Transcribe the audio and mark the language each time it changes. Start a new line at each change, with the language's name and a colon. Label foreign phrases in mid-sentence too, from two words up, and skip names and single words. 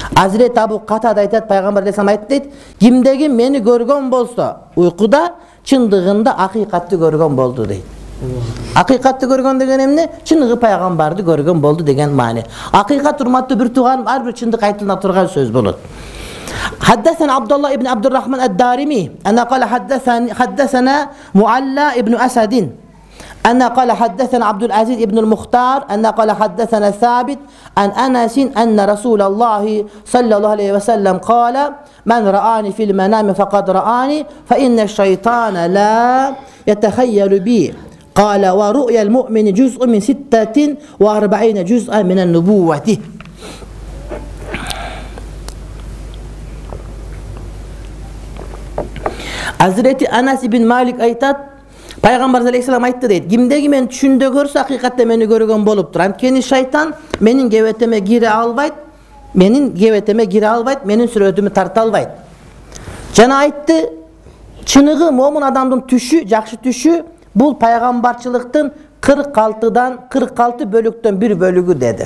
Kyrgyz: Hazreti Abu Qatada aytат, Пайгамбар алейхиссалам айтты дейт, кимдеги мени көргөн болсо уйкуда чындыгында акыйкатты көргөн болду дейт. Акыйкатты көргөн деген эмне? Чыныгы Пайгамбарды көргөн болду деген маани. Акыйкат урматтуу бир тууган ар бир чындык айтылына турган сөз болот.
Arabic: حدثنا عبد الله ابن عبد الرحمن الدارمي أنا قال حدثنا معلى ابن أسد أنا قال حدثنا عبد العزيز ابن المختار أنا قال حدثنا ثابت عن أنس أن رسول الله صلى الله عليه وسلم قال من رآني في المنام فقد رآني فإن الشيطان لا يتخيل بي قال ورؤيا المؤمن جزء من 46 جزءا من النبوة.
Kyrgyz: Hazreti Anas ibn Malik aytat, Пайгамбар алейхиссалам айтты дейт, кимдеги мен түшүндө көрсө акыйкатта мени көргөн болуптур. Анткени шайтан менин кебетеме кире албайт, менин сүрөтүмө тарта албайт. Жана айтты, чыныгы момун адамдын түшү, жакшы түшү бул пайгамбарчылыктын 46 бөлүктөн бир бөлүгү деди.